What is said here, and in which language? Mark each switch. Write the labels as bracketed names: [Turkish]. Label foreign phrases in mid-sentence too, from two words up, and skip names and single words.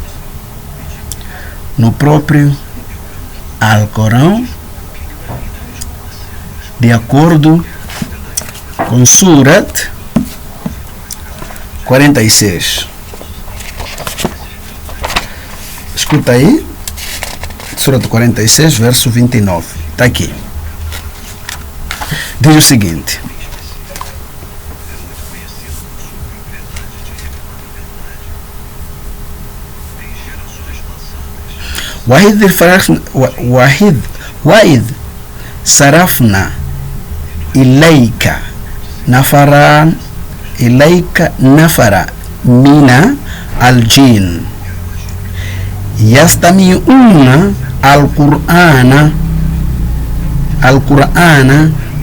[Portuguese] No próprio Alcorão, de acordo com Surat 46. Escuta aí, Surat 46, verso 29. Está aqui. Diz o seguinte: [Arabic] وَإِذْ صَرَفْنَا إِلَيْكَ نَفَرًا مِنَ الْجِنِّ يَسْتَمِعُونَ الْقُرْآنَ